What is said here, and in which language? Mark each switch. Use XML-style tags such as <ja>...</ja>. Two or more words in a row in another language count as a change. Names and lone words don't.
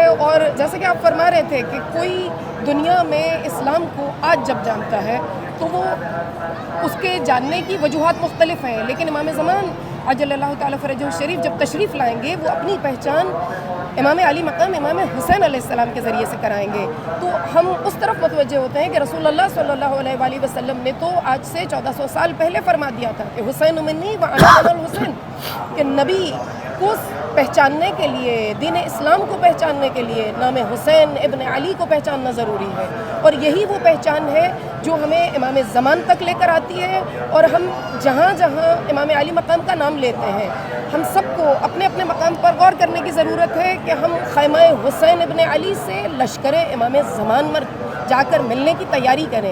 <ur>اور جیسے کہ آپ فرما رہے تھے کہ کوئی دنیا میں اسلام کو آج جب جانتا ہے تو وہ اس کے جاننے کی وجوہات مختلف ہیں, لیکن امام زمان</ur> <ar>عجل اللہ تعالیٰ فرجہ الشریف</ar> <ur>جب تشریف لائیں گے وہ اپنی پہچان امام علی مقام امام حسین</ur> <ar>علیہ السلام</ar> <ur>کے ذریعے سے کرائیں گے. تو ہم اس طرف متوجہ ہوتے ہیں کہ رسول اللہ</ur> <ar>صلی اللہ علیہ وآلہ وسلم</ar> <ur>نے تو آج سے 1400 سال پہلے فرما دیا تھا کہ</ur> <ar>حسین منی و انا من الحسین,</ar> <ur>کہ نبی کو پہچاننے کے لیے, دین اسلام کو پہچاننے کے لیے نام حسین ابن علی کو پہچاننا ضروری ہے. اور یہی وہ پہچان ہے جو ہمیں امام زمان تک لے کر آتی ہے. اور ہم جہاں جہاں امام علی مقام کا نام لیتے ہیں, ہم سب کو اپنے اپنے مقام پر غور کرنے کی ضرورت ہے کہ ہم خیمہ حسین ابن علی سے لشکر امام زمان میں جا کر ملنے کی تیاری کریں.</ur>